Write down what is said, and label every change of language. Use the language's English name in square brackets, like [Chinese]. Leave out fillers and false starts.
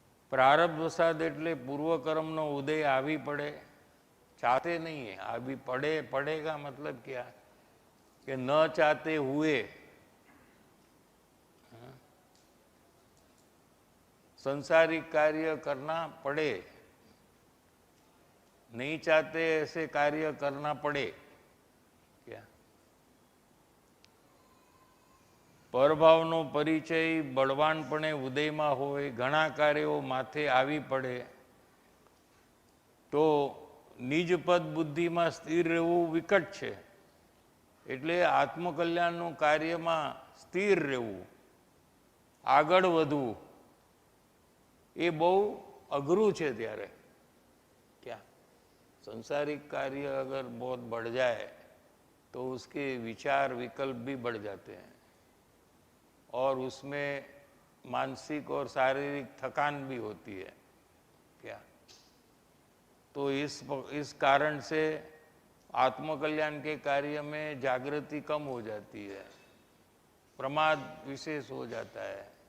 [Hindi] प्रारब्ध वसाद [Gujarati] એટલે પૂર્વ કર્મનો ઉદય આવી પડે, [Hindi] चाहते नहीं है, अभी पड़ेगा मतलब क्या कि न चाहते हुए संसारिक कार्य करना पड़े, नहीं चाहते ऐसे कार्य करना पड़े। [Gujarati] क्या परभावनो परिचय बळवानपणे उदयમાં હોય, ઘણા કાર્યો માથે આવી પડે તો નિજપદ બુદ્ધિમાં સ્થિર રહેવું વિકટ છે। એટલે આત્મકલ્યાણનું કાર્યમાં સ્થિર રહેવું, આગળ વધવું એ બહુ અઘરું છે। [Hindi] ત્યારે क्या संसारिक कार्य अगर बहुत बढ़ जाए तो उसके विचार विकल्प भी बढ़ जाते हैं और उसमें मानसिक और शारीरिक थकान भी होती है। क्या तो इस कारण से आत्मकल्याण के कार्य में जागृति कम हो जाती है, प्रमाद विशेष हो जाता है।